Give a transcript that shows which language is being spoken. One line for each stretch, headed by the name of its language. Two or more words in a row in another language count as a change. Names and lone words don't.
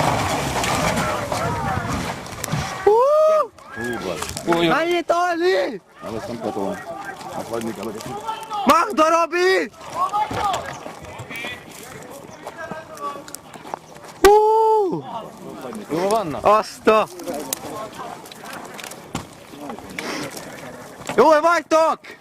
Italian: Dai, Tony!
German: Alles komplett drin. Mach doch, Robby! Asta!
Hungarian: Jól vagytok?